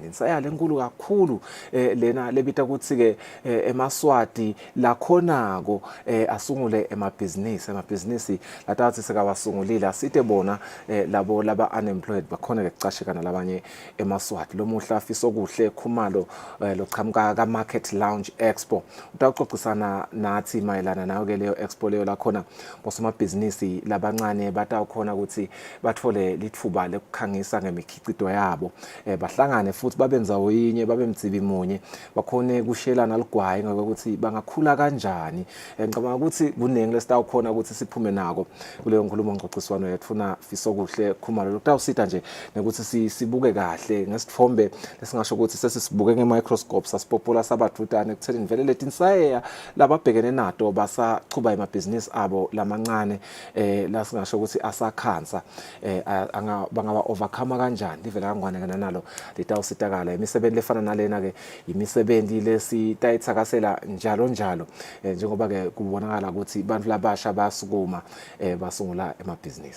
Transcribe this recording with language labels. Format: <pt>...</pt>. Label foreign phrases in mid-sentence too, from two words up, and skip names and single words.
<ss>Insaya lenkulu kakhulu lena lebita ukuthi ke emaswati lakhonako asungule emabhizinisi latathi sekawasungulile asite bona labo laba unemployed bakhona ke kucashekana labanye emaswati. Lo muhla afiso kuhle khumalo lochamuka ka Market Lounge Expo utawuxoxisana nathi mayelana nayo ke leyo expo leyo lakhona bosomabhizinisi labancane batawukhona ukuthi bathole lithuba lekukhangisa ngemikhiqizo imigudo yabo bahlangane futhi babenza oyinye babe mtsibi munye bakhone kushelana ligwayi ngokuthi bangakhula kanjani ngicabanga ukuthi kuningi lesitawukhona ukuthi siphume nako kuleyo nkulumo ngxoxiswano yethuna fiso kuhle khumalo lokutawusita nje ukuthi sibuke kahle ngesithombe lesingasho ukuthi sesisibuke ngemicroscope sasipopula sabadudane ekutheni vele leti insayeya lababhekene nato basaqhuba emabhizinisi abo lamancane la singasho ukuthi asakhansa bangaba overcome kanjani livele kangwane kana nalo litawusitakala imisebenzi lefana nalena ke imisebenzi lesitayithakasela njalo njengoba ke kubonakala ukuthi abantu labasha basukuma basungula emabhizinisi</ss>